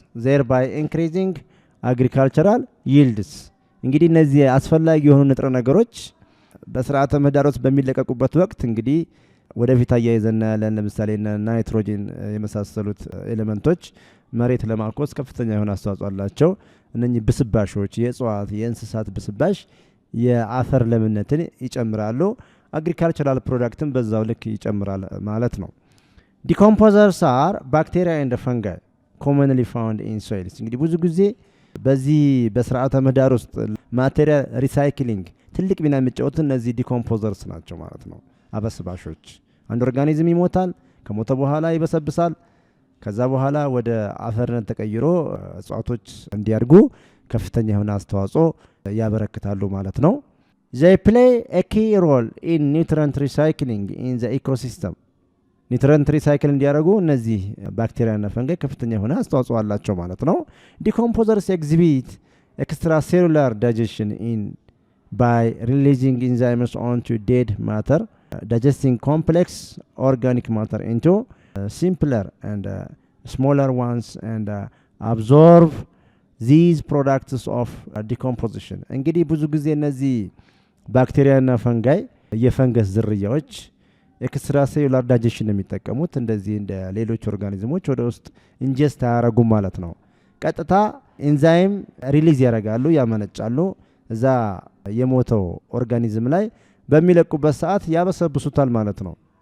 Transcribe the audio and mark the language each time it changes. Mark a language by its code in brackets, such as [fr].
[en] Thereby increasing agricultural yields. [am] እንግዲህ እነዚህ አስፈላጊ የሆኑ ንጥረ ነገሮች በስርዓተ ምህዳር ውስጥ በሚለቀቁበት ወቅት እንግዲህ ወደፊት አያይዘና ያለን ለምሳሌ ናይትሮጂን የመሳሰሉት ኤሌመንቶች መሬት ለማኮስ ከፍተኛ የሆነ አስተዋጽኦ አላቸው። እነኚህ ብስባሾች የእጽዋት የእንስሳት ብስባሽ የአፈር ለምነትን ይጨምራሉ። አግሪካልቸራል ፕሮዳክትን በዛው ልክ ይጨምራል ማለት ነው። [en] ዲኮምፖዘርስ አር ባክቴሪያ ኤንድ ፈንጋይ ኮመንሊ ፋውንድ ኢን ሶይልስ። [am] እንግዲህ ብዙ ጊዜ በዚህ በስርዓተ ምህዳር ውስጥ ማቴሪያል ሪሳይክሊንግ ትልቅ ሚና የሚጫወቱ እነዚህ ዲኮምፖዘርስ ናቸው ማለት ነው። አበስባሾች አንድ ኦርጋኒዝም ይሞታል፣ ከሞተ በኋላ ይበሰብሳል። ከዛ በኋላ ወደ አፈርነት ተቀይሮ እጽዋቶች እንዲያድጉ ከፍተኛ የሆነ አስተዋጽኦ ያበረክታሉ ማለት ነው። [en] They play a key role in nutrient recycling in the ecosystem. [am] ኒውትረንት ሪሳይክል እንዲያደርጉ እነዚህ ባክቴሪያና ፈንጋይ ከፍተኛ የሆነ አስተዋጽኦ አላቸው ማለት ነው። [en] ዲኮምፖዘርስ ኤግዚቢት extracellular digestion in by releasing enzymes onto dead matter, digesting complex organic matter into simpler and smaller ones and absorb these products of decomposition. [am] እንግዲህ ብዙ ጊዜ እነዚህ ባክቴሪያና ፈንጋይ የፈንገስ ዝርያዎች ኤክስትራሴሉላር ዳይጀሽን የሚጠቀሙት እንደዚህ እንደ ሌሎች ኦርጋኒዝሞች ወደ ውስጥ ኢንጀስት አያረጉም ማለት ነው። ቀጥታ ኤንዛይም ሪሊዝ ያደርጋሉ፣ ያመነጫሉ። እዛ የሞተው ኦርጋኒዝም ላይ በሚለቁበት ሰዓት ያበሰብሱታል ማለት ነው።